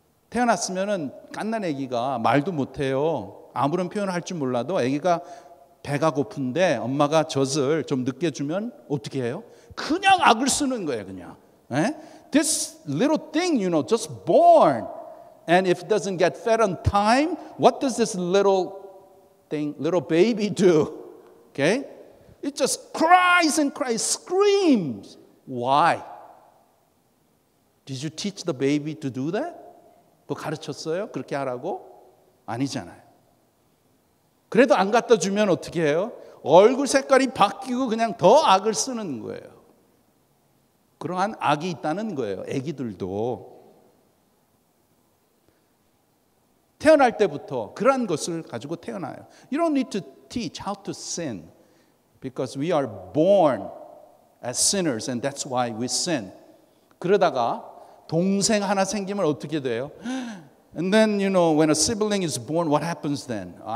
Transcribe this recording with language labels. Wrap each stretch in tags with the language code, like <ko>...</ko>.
<ko>태어났으면은 갓난 아기가 말도 못해요. 아무런 표현을 할 줄 몰라도 아기가 배가 고픈데 엄마가 젖을 좀 늦게 주면 어떻게 해요? 그냥 악을 쓰는 거예요, 그냥.</ko> <en>This little thing, just born. And if it doesn't get fed on time, what does this little baby do? Okay? It just cries and cries, screams. Why? Did you teach the baby to do that?</en> <ko>그거 가르쳤어요? 그렇게 하라고? 아니잖아요. 그래도 안 갖다 주면 어떻게 해요? 얼굴 색깔이 바뀌고 그냥 더 악을 쓰는 거예요. 그러한 악이 있다는 거예요. 아기들도. 태어날 때부터 그러한 것을 가지고 태어나요.</ko> <en>You don't need to teach how to sin because we are born as sinners and that's why we sin.</en> <ko>그러다가 동생 하나 생기면 어떻게 돼요?</ko> <en>And then, when a sibling is born, what happens then?</en>